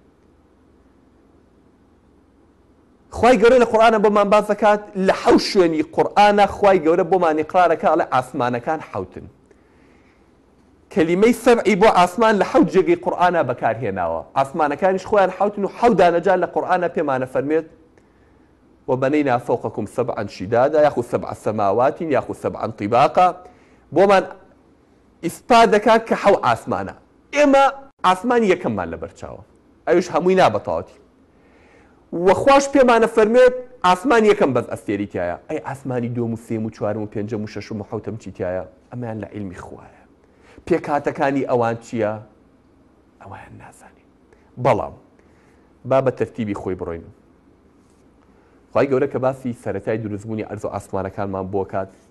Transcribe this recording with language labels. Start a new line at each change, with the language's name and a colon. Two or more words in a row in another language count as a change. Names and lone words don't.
Central Kurdish: خوای گەورە لە قورئانە بۆمان باس دەکات لە حەوت شوێنی قورئانە خوای گەورە بۆمان ئیقرارەکە ئەڵێ ئاسمانەکان حەوتن کەلیمەی سەبعی بۆ ئاسمان لە حەوت جێگەی قورئانە بەکارهێناوە ئاسمانەکانیش خۆیان حەوتن و حەوت دانەجار لە قورئانە پێمانە فەرمێت
Arabic: وبنينا فوقكم سبعا شدادا ياخذ 7 سماوات ياخذ 7 طباقا
Central Kurdish: بۆمان ئیسپات دەکات کە حەو ئاسمانە ئێمە ئاسمانی یەکەممان لەبەرچاوە ئەویش هەمووی نابەتەواتی وەخواش پێمانە فەرمێت ئاسمان یەکەم بەس ئەستێری تایە ئەی ئاسمانی دووەم و سێم و چوارم و پێنجەم و شەشم و حەوتەم چی تایە ئەمەیان لە عیلمی خوایە پێکهاتەکانی ئەوان چییە ئەویان نازانین بەڵام با بە تەرتیبی خۆی بڕۆین خوای گەورە کە باسی سەرەتای دروستبوونی ئەرز و ئاسمانەکانمان بۆ کات